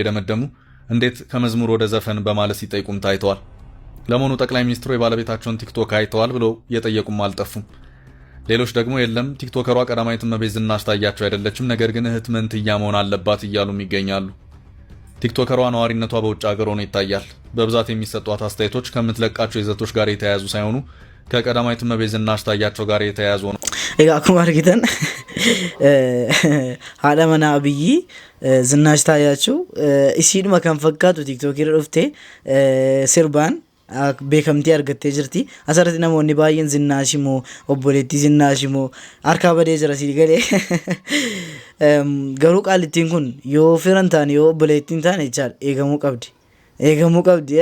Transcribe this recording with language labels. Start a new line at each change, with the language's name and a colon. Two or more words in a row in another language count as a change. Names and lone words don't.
Amharic: የደመደሙ እንዴት ከመዝሙር ወደ ዘፈን በማለት ሲጠይቁም ታይተዋል። ለመሆኑ ጠቅላይ ሚኒስትሩ የባለቤታቸውን ቲክቶክ አይተዋል ብለው የጠየቁም አልጠፉም። ሌሎች ደግሞ የለም ቲክቶከሯ ቀዳማዊት እመቤት ዝናሽ ታያቸው አይደለችም፣ ነገር ግን እህት መንትያ መሆን አለባት እያሉም ይገኛሉ። ቲክቶከሯ ነዋሪነቷ በውጭ ሀገር ሆኖ ይታያል። በብዛት የሚሰጧት አስተያየቶች ከምትለቃቸው ይዘቶች ጋር የተያያዙ ሳይሆኑ ከቀዳማዊት እመቤት ዝናሽ ታያቸው ጋር የተያያዙ ነው።
Oromo: akkuma argitan haadha manaa Abiyyi Zinaash Taayachuu isiidhuma kan fakkaatu tiiktookii irra dhuftee sirbaan beekamtii argattee jirti. Asirratti namoonni baay'een Zinaash immoo obboleettii Zinaash immoo harkaa badee jira sii galee garuu qaalittiin kun yoo firan taane yoo obboleettiin taane jechaadha eegamuu qabdi.